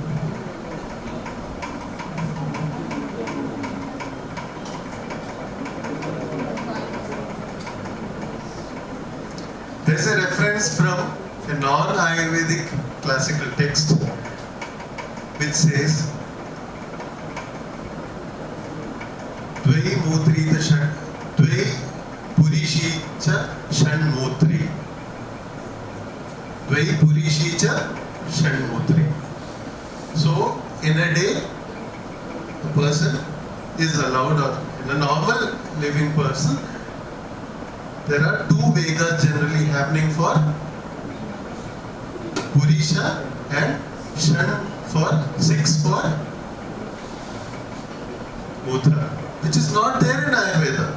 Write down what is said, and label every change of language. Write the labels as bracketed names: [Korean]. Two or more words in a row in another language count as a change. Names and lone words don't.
[English] There is a reference from a non-Ayurvedic classical text which says [Sanskrit] द्वै मूत्रि त शन्, द्वै पुरीषि च शन् मूत्रि. द्वै पुरीषि च शन् मूत्रि. [English] So, in a day, a person is allowed, or in a normal living person, there are 2 Vegas generally happening for Purisha and Shan for 6 for Mutra, which is not there in Ayurveda.